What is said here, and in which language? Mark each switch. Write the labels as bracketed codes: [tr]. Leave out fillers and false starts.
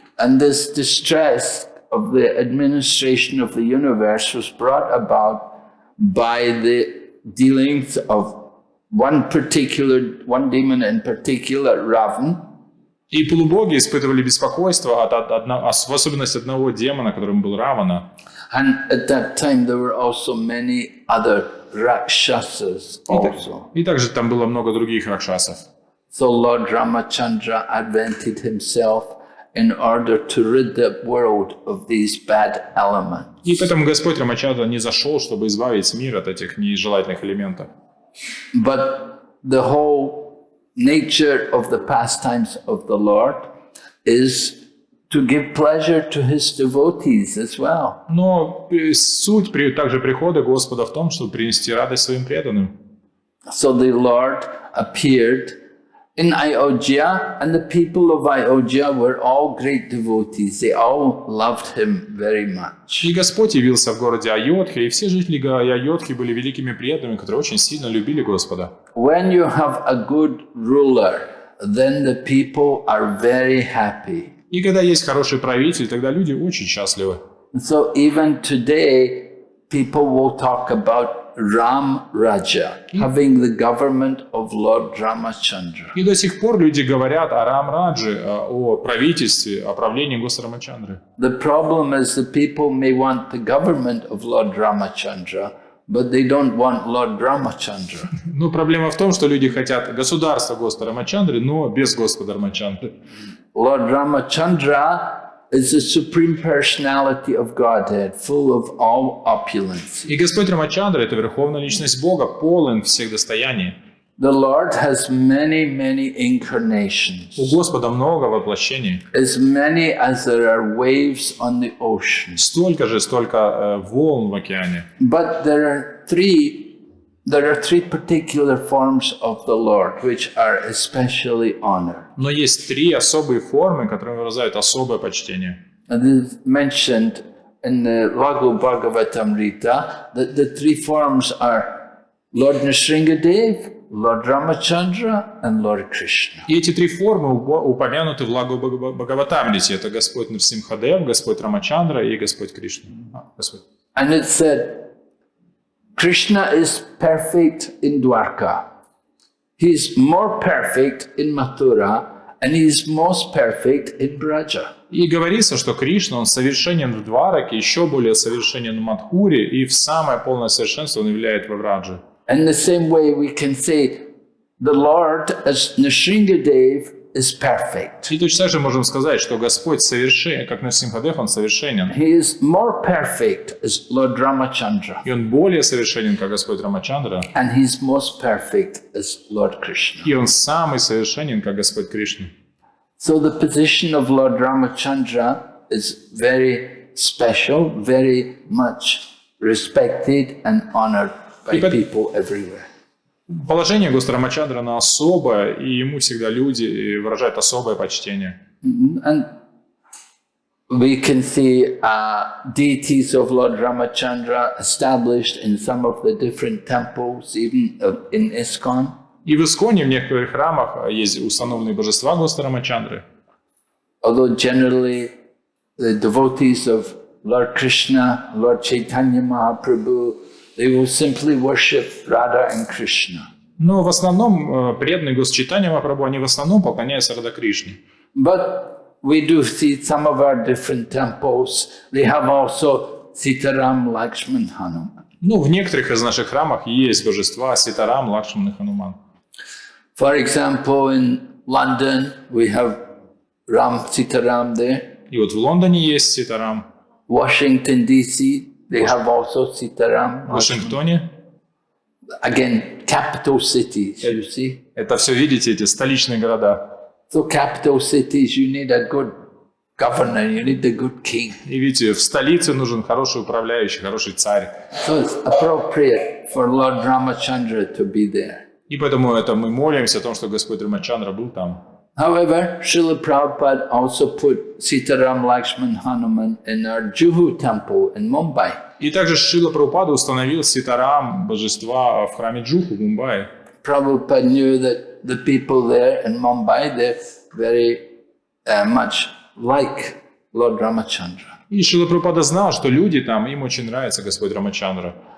[en] And this distress of the administration of the universe was brought about by the dealings of one demon in particular, Ravan. [ru] И полубоги испытывали беспокойство в особенности одного демона, которым был Равана. [en] And at that time there were also many other Rakshasas also. [ru] И также там было много других ракшасов. [en] So Lord Ramachandra advented himself in order to rid the world of these bad elements. [ru] И поэтому Господь Рамачандра не зашел, чтобы избавить мир от этих нежелательных элементов. [en] But the whole nature of the pastimes of the Lord is to give pleasure to his devotees as well. [ru] Но суть также прихода Господа в том, чтобы принести радость своим преданным. [en] So the Lord appeared in Ayodhya, and the people of Ayodhya were all great devotees. They all loved him very much. [ru] И Господь явился в городе Айодхе, и все жители Айодхи были великими преданными, которые очень сильно любили Господа. [en] When you have a good ruler, then the people are very happy. [ru] И когда есть хороший правитель, тогда люди очень счастливы. [en] So even today, people will talk about Ram Raja, having the government of Lord Ramachandra. [ru] И до сих пор люди говорят о Рам-Раджи, о правительстве, о правлении Господа Рамачандры. [en] The problem is the people may want the government of Lord Ramachandra, but they don't want Lord Ramachandra. [ru] Но проблема в том, что люди хотят государства Господа Рамачандры, но без Господа Рамачандры. [en] Lord Ramachandra is the supreme personality of Godhead, full of all opulence. [ru] И Господь Рамачандра — это верховная личность Бога, полон всех достояний. [en] The Lord has many, many incarnations. [ru] У Господа много воплощений. [en] As many as there are waves on the ocean. [ru] Столько волн в океане. [en] But there are three particular forms of the Lord which are especially honored. [ru] Но есть три особые формы, которые выражают особое почтение. [en] And it is mentioned in the Laghu Bhagavatamrita that the three forms are Lord Nrsingadev, Lord Ramachandra, and Lord Krishna. [ru] И эти три формы упомянуты в Лагу Бхагаватамрите. Это Господь Нрсимхадев, Господь Рамачандра и Господь Кришна. [en] And it said, Krishna is perfect in Dwarka. He is more perfect in Mathura, and he is most perfect in Braja. [ru] И говорится, что Кришна, он совершенен в Двараке, еще более совершенен в Мадхуре, и в самое полное совершенство он являет во Врадже. [en] In the same way, we can say the Lord, as Nrsingadev, is perfect. [ru] И точно так же можем сказать, что Господь совершен, как Нарсимхадев, Он совершенен. [en] He is more perfect as Lord Ramachandra. [ru] И Он более совершенен, как Господь Рамачандра. [en] And he's most perfect as Lord Krishna. [ru] И Он самый совершенен, как Господь Кришна. [en] So the position of Lord Ramachandra is very special, very much respected and honored by people everywhere. [ru] Положение Господа Рамачандрана особое, и ему всегда люди выражают особое почтение. [en] And we can see deities of Lord Ramachandra established in some of the different temples, even in ISKCON. [ru] И в Исконе в некоторых храмах есть установленные божества Господа Рамачандры. [en] Although generally the devotees of Lord Krishna, Lord Chaitanya Mahaprabhu, they will simply worship Radha and Krishna. [ru] Но в основном преданные Госчитания Махапрабху, они в основном поклоняются Рада Кришне. [en] But we do see some of our different temples, they have also Sitaram, Lakshman, Hanuman. [ru] Ну, в некоторых из наших храмах есть божества Ситарам, Лакшман и Хануман. [en] For example, in London, we have Ram Sitaram there. [ru] И вот в Лондоне есть Ситарам. [en] Washington, D.C., they have also Sitaram. [ru] В Вашингтоне. [en] Again, capital cities, you see. [ru] Это все, видите, эти столичные города. [en] So capital cities, you need a good governor, you need a good king. [ru] И видите, в столице нужен хороший управляющий, хороший царь. [en] So it's appropriate for Lord Ramachandra to be there. [ru] И поэтому это мы молимся о том, что Господь Рамачандра был там. [en] However, Srila Prabhupada also put Sitaram, Lakshman, Hanuman in our Juhu temple in Mumbai. [ru] И также Шрила Прабхупада установил Ситарам, божества в храме Джуху в Мумбаи. [en] Prabhupada knew that the people there in Mumbai, they're very much like Lord Ramachandra. [ru] И Шрила Прабхупада знал, что люди там, им очень нравится Господь Рамачандра.